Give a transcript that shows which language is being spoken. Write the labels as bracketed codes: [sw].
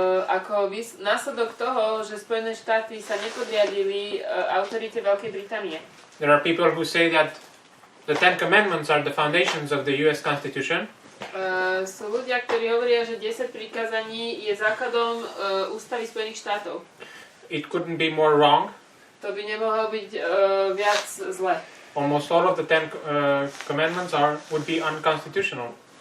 [sk] ako následok toho, že Spojené štáty sa nepodriadili autorite Veľkej Británie. [en] There are people who say that the Ten Commandments are the foundations of the US Constitution. [sk] Sú ľudia, ktorí hovoria, že 10 prikázaní je základom ústavy Spojených štátov. [en] It couldn't be more wrong. [sk] To by nemohlo byť viac zle. [en] Almost all of the Ten Commandments would be unconstitutional.